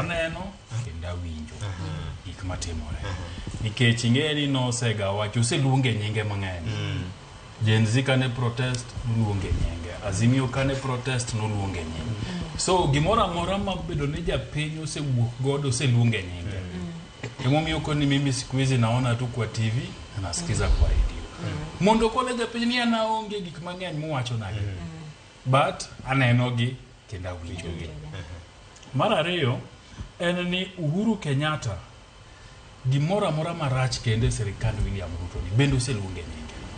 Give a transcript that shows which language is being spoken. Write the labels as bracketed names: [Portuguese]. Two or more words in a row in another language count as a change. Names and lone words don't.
[Luo (Kenya and Tanzania)] Aneno kendo awinjo gik matimore. Nikech ing'eni nosega wacho oseluonge nyinge mang'eny. Gen Z kane protest noluonge nyinge. Azimio kane protest noluonge nyinge. So gimoro amora mabedo ni japiny osewuok godo oseluonge nyinge. [Swahili] Emomiyo koni mimi siku hizi naona tu kwa TV na nasikiza kwa radio. [Luo (Kenya and Tanzania)] Mondo kole japiny ni anaonge gik mang'eny mowacho nage. But aneno gi kendo awinjo gi. Mar ariyo en ni Uhuru Kenyatta gimoro amora marach kende serikand William Ruto ni bende oseluonge nyinge.